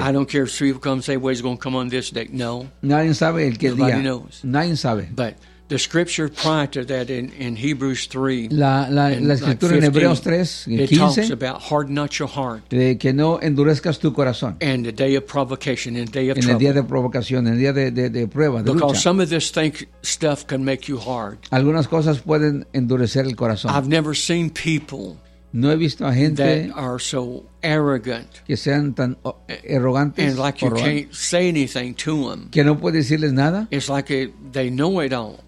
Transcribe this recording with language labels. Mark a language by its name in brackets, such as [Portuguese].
[English] I don't care if three come say, well, he's going to come on this day. No. [Spanish] Nadie sabe el que [English] nobody [Spanish] día. [English] Knows. [Spanish] Nadie sabe. [English] But the scripture prior to that in Hebrews 3, [Spanish] la escritura like 15, en Hebreos 3, 15, [English] it talks about harden not your heart. [Spanish] De que no endurezcas tu corazón. [English] And the day of provocation, and the day of [Spanish] en [English] trouble. [Spanish] El día de provocación, el día de prueba, de [English] because [Spanish] lucha. [English] Some of this thing, stuff can make you hard. [Spanish] Algunas cosas pueden endurecer el corazón. [English] I've never seen people [Spanish] no he visto a gente [English] that are so arrogant [Spanish] que sean tan arrogantes [English] and like you can't say anything to them. [Spanish] Que no puede decirles nada. [English] It's like they know it all.